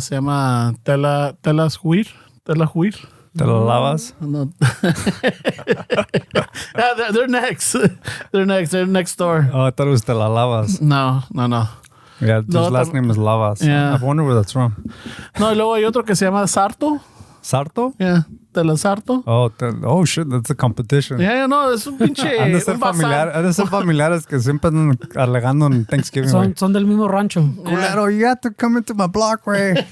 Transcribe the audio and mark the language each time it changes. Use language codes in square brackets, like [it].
[es] Se llama Telas Huir. Tela Huir. ¿Te lo lavas? No. [en] Yeah, they're next. They're next door. Oh, I thought it was Te la lavas. No. Yeah, his No, last name is Lavas. Yeah. I wonder where that's from. [es] No, y luego hay otro que se llama Sarto. ¿Sarto? [en] Yeah, Tela Sarto. Oh, shit, that's a competition. [es] Yeah, no, es un pinche. Han de ser familiares que siempre andan alegando en Thanksgiving. güey. Son del mismo rancho. [en] Culero, you have to come into my block, güey.